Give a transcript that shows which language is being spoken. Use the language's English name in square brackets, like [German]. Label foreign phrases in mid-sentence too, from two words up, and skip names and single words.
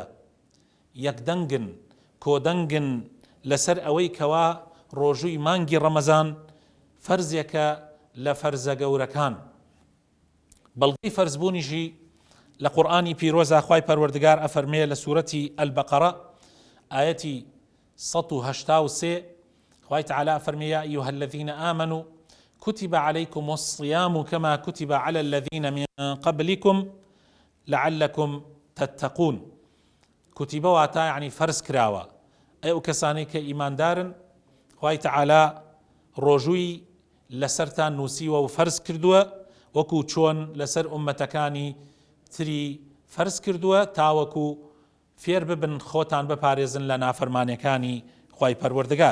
[Central Kurdish] یەکدەنگن کۆدەنگن لەسەر ئەوەی کەوا ڕۆژووی مانگی ڕەمەزان فەرزێکە لە فەرزە گەورەکان. بەڵگەی فەرزبوونیشی لە قورئانی پیرۆزە خوای پەروەردگار ئەفەرمێ لە سوورەتی ئەلبەقەرە ئایەتی 183 خوای تەعالە ئەفەرمێ [Arabic] یا ئەیها الذین آمنوا كتب عليكم الصيام كما كتب على الذين من قبلكم لعلكم تتقون. [Central Kurdish] كتب واتا يعني فرز كراوة، ئەو کەسانەی کە ئیماندارن خوای تەعالە ڕۆژووی لەسەرتان نووسیوە و فەرز کردووە، وەکو چۆن لەسەر ئومەتەکانی تری فەرز کردووە، تاوەکو فێر ببن خۆتان بپارێزن لە نافەرمانیەکانی خوای پەروەردگار.